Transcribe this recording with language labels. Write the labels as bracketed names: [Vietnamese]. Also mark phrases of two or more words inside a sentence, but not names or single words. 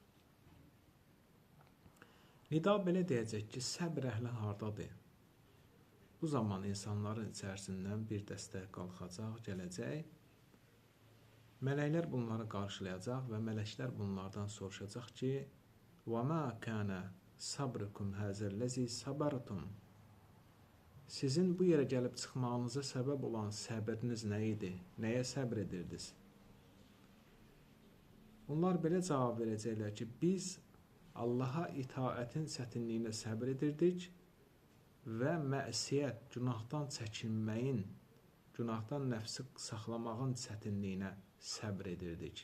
[Azerbaijani] Nida belə deyəcək ki, səbr əhli hardadır? Bu zaman insanların içərisindən bir dəstə qalxacaq, gələcək. Mələklər bunları qarşılayacaq və mələklər bunlardan soruşacaq ki, [Arabic] وَمَا كَانَ صَبْرُكُمْ هَذَا الَّذِي صَبَرْتُمْ [Azerbaijani] Sizin bu yerə gəlib çıxmağınıza səbəb olan səbriniz nə idi? Nəyə səbr edirdiniz? Onlar belə cavab verəcəklər ki, biz Allaha itaətin çətinliyinə səbr edirdik və məsiyyət, günahdan çəkinməyin, günahdan nəfsi saxlamağın çətinliyinə səbr edirdik.